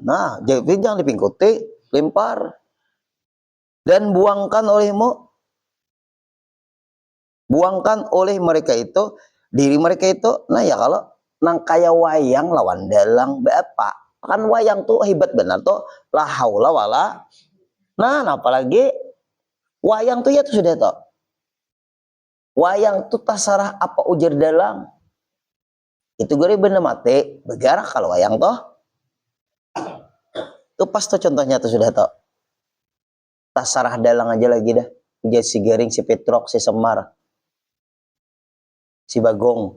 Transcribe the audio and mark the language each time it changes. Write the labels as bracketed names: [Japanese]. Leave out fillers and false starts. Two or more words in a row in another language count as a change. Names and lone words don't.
[Banjar] Nah, jadi jangan dipingkuti, lempar dan buangkan oleh mereka itu diri mereka itu. Nah ya kalau nang kaya wayang lawan dalang bapak kan wayang tuh hebat benar tuh [Arabic] لا حول ولا. [Banjar] Nah apalagi wayang tuh ya tuh sudah tuh wayang tuh tasarah apa ujar dalang itu gue bener mati bergerak kalau wayang tuh pas tuh contohnya tuh sudah tuh tasarah dalang aja lagi dah ujar si Garing si Petrok si Semar si Bagong.